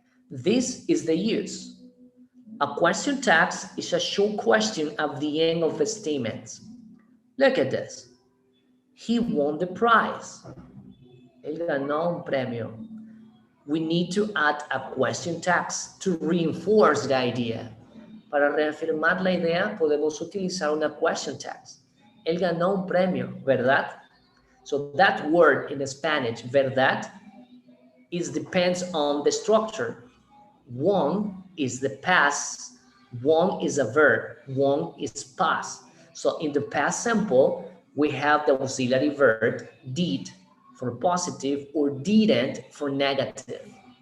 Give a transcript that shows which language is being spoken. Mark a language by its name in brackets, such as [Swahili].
[English] This is the use. A question text is a short question at the end of a statement. Look at this. He won the prize. [Spanish] Él ganó un premio. [English] We need to add a question text to reinforce the idea. [Spanish] Para reafirmar la idea, podemos utilizar una question text. Él ganó un premio, ¿verdad? [English] So that word in Spanish, verdad, depends on the structure. Won is the past, won is a verb, won is past. So in the past simple, we have the auxiliary verb did for positive or didn't for negative.